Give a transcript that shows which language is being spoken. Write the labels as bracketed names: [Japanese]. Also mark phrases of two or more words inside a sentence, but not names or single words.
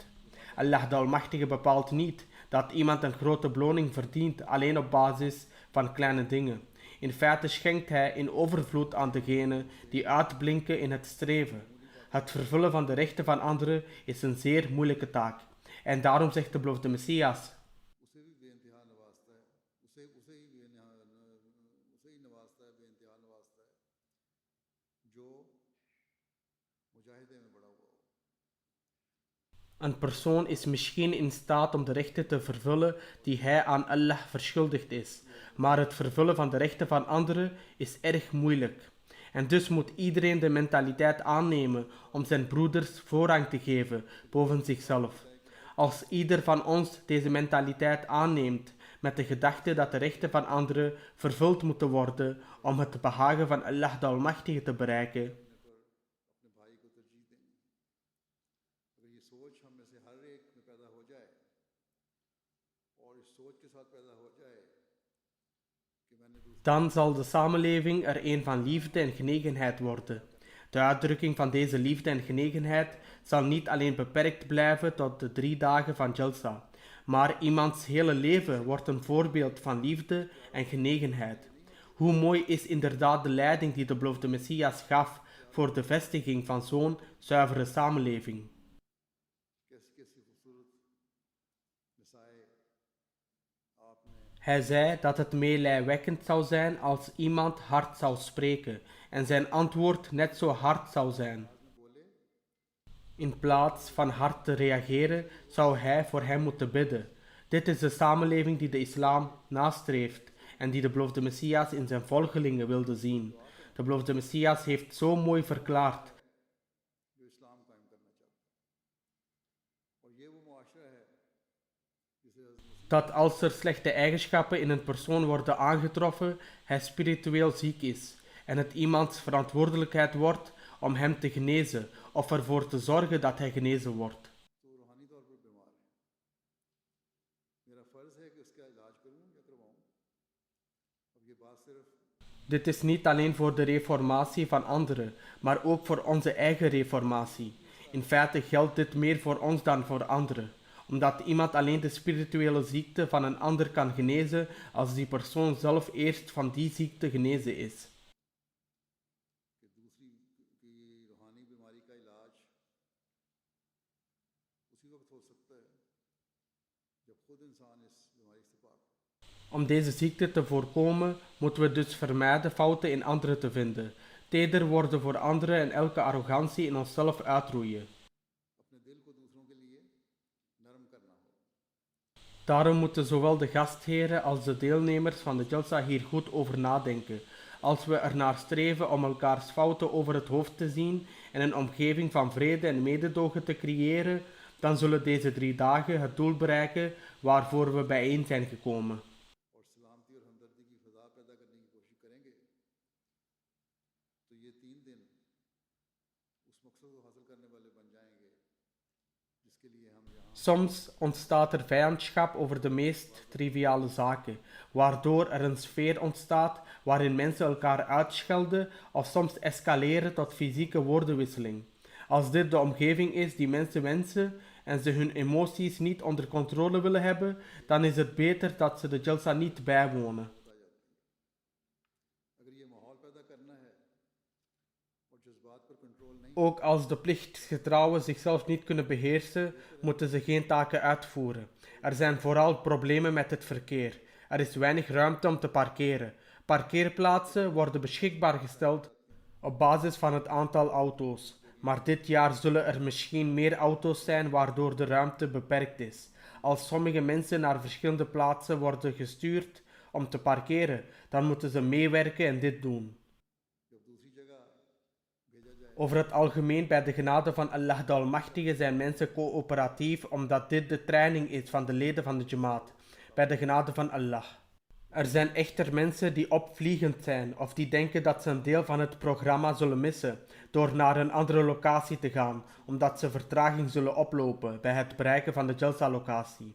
[Dutch] Allah de Almachtige bepaalt niet dat iemand een grote beloning verdient alleen op basis van kleine dingen. In feite schenkt hij in overvloed aan degenen die uitblinken in het streven. Het vervullen van de rechten van anderen is een zeer moeilijke taak. En daarom zegt de beloofde Messias: [Urdu] اسے بھی بے انتہا نوازتا ہے، اسے ہی نوازتا ہے، بے انتہا نوازتا ہے جو مجاہدے میں بڑا ہوا ہو. [Dutch] een persoon is misschien in staat om de rechten te vervullen die hij aan Allah verschuldigd is, maar het vervullen van de rechten van anderen is erg moeilijk. En dus moet iedereen de mentaliteit aannemen om zijn broeders voorrang te geven boven zichzelf. Als ieder van ons deze mentaliteit aanneemt met de gedachte dat de rechten van anderen vervuld moeten worden om het behagen van Allah de Almachtige te bereiken, [Urdu] اپنے بھائی کو ترجیح دیں گے. اگر یہ سوچ ہم میں سے ہر ایک میں پیدا ہو جائے اور اس سوچ کے ساتھ پیدا ہو جائے کہ میں نے دوسرے [Dutch] dan zal de samenleving er een van liefde en genegenheid worden. De uitdrukking van deze liefde en genegenheid zal niet alleen beperkt blijven tot de 3 dagen van Jalsa, maar iemands hele leven wordt een voorbeeld van liefde en genegenheid. Hoe mooi is inderdaad de leiding die de beloofde Messias gaf voor de vestiging van zo'n zuivere samenleving. [Urdu] کیسی کیسی خوبصورت مثائیں آپ نے [Dutch] Hij zei dat het meelijwekkend zou zijn als iemand hard zou spreken en zijn antwoord net zo hard zou zijn. [Urdu] بولے [Dutch] In plaats van hard te reageren, zou hij voor hem moeten bidden. Dit is de samenleving die de islam nastreeft en die de beloofde Messias in zijn volgelingen wilde zien. De beloofde Messias heeft zo mooi verklaard [Urdu] جو اسلام قائم کرنا چاہتا ہے۔ اور یہ وہ معاشرہ ہے جسے حضرت مسیح [Dutch] dat als er slechte eigenschappen in een persoon worden aangetroffen, hij spiritueel ziek is en het iemands verantwoordelijkheid wordt om hem te genezen of ervoor te zorgen dat hij genezen wordt. [Urdu] تو روحانی طور پر بیمار ہے، میرا فرض ہے کہ اس کا علاج کروں یا کرواؤں. اب یہ بات صرف [Dutch] Dit is niet alleen voor de reformatie van anderen, maar ook voor onze eigen reformatie. In feite geldt dit meer voor ons dan voor anderen, omdat iemand alleen de spirituele ziekte van een ander kan genezen als die persoon zelf eerst van die ziekte genezen is. [Urdu] کہ دوسری کی روحانی بیماری کا علاج اسی وقت ہو سکتا ہے جب خود انسان اس بیماری سے پاک ہو. [Dutch] Om deze ziekte te voorkomen, moeten we dus vermijden fouten in anderen te vinden, teder worden voor anderen en elke arrogantie in onszelf uitroeien. [Urdu] اپنے دل کو دوسروں کے لیے نرم کرنا ہو. [Dutch] Daarom moeten zowel de gastheren als de deelnemers van de Jalsa hier goed over nadenken. Als we ernaar streven om elkaars fouten over het hoofd te zien en een omgeving van vrede en mededogen te creëren, dan zullen deze 3 dagen het doel bereiken waarvoor we bijeen zijn gekomen. [Urdu] اور سلامتی اور ہمدردی کی فضا پیدا کرنے کی کوشش کریں گے تو یہ 3 دن اس مقصد کو حاصل کرنے والے بن جائیں گے جس کے لیے ہم یہاں [Dutch] Soms ontstaat er vijandschap over de meest triviale zaken, waardoor er een sfeer ontstaat waarin mensen elkaar uitschelden of soms escaleren tot fysieke woordenwisseling. Als dit de omgeving is die mensen wensen en ze hun emoties niet onder controle willen hebben, dan is het beter dat ze de Jalsa niet bijwonen. [Urdu] اگر یہ ماحول پیدا کرنا ہے اور جذبات پر کنٹرول نہیں [Dutch] Ook als de plichtgetrouwen zichzelf niet kunnen beheersen, moeten ze geen taken uitvoeren. Er zijn vooral problemen met het verkeer. Er is weinig ruimte om te parkeren. Parkeerplaatsen worden beschikbaar gesteld op basis van het aantal auto's. Maar dit jaar zullen er misschien meer auto's zijn waardoor de ruimte beperkt is. Als sommige mensen naar verschillende plaatsen worden gestuurd om te parkeren, dan moeten ze meewerken en dit doen. [Urdu] جب دوسری جگہ بھیجا جائے [Dutch] Over het algemeen bij de genade van Allah de Almachtige zijn mensen coöperatief omdat dit de training is van de leden van de Jamaat. Bij de genade van Allah. Er zijn echter mensen die opvliegend zijn of die denken dat ze een deel van het programma zullen missen door naar een andere locatie te gaan, omdat ze vertraging zullen oplopen bij het bereiken van de Jalsa-locatie.